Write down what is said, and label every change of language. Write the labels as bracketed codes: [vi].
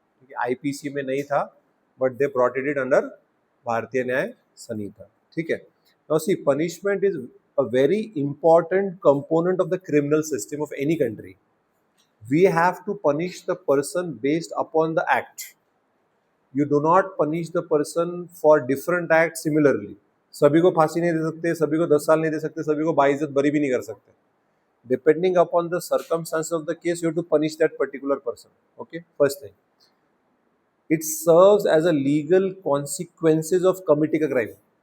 [en] Okay, [hi] IPC में नहीं था, [en] but they brought it under Bharatiya Nyaya Sanhita. [hi] ठीक है. [en] Now see, punishment is a very important component of the criminal system of any country. We have to punish the person based upon the act. You do not punish the person for different acts similarly. [hi] सभी को फांसी नहीं दे सकते, सभी को 10 साल नहीं दे सकते, सभी को बाइज्जत बरी भी नहीं कर सकते. [en] Depending upon the circumstances of the case, you have to punish that particular person. Okay, first thing. It serves as a legal consequences of committing a crime.